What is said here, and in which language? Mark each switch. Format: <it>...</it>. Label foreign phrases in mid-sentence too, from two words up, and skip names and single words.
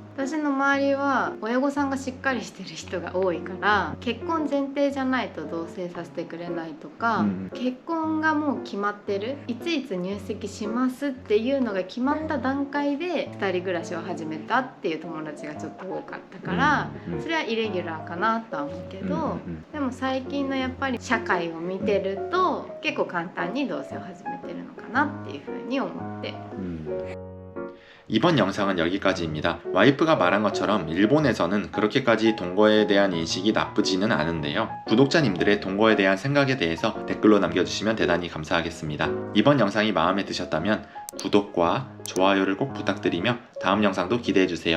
<ja>私の周りは親御さんがしっかりしてる人が多いから、結婚前提じゃないと同棲させてくれないとか、結婚がもう決まってる、いついつ入籍しますっていうのが決まった段階で2人暮らしを始めたっていう友達がちょっと多かったから、それはイレギュラーかなとは思うけど、でも最近のやっぱり社会を見てると結構簡単に同棲を始めてるのかなっていうふうに思って。</ja> <ko>이번 영상은 여기까지입니다. 와이프가 말한 것처럼 일본에서는 그렇게까지 동거에 대한 인식이 나쁘지는 않은데요. 구독자님들의 동거에 대한 생각에 대해서 댓글로 남겨주시면 대단히 감사하겠습니다. 이번 영상이 마음에 드셨다면 구독과 좋아요를 꼭 부탁드리며 다음 영상도 기대해주세요.</ko>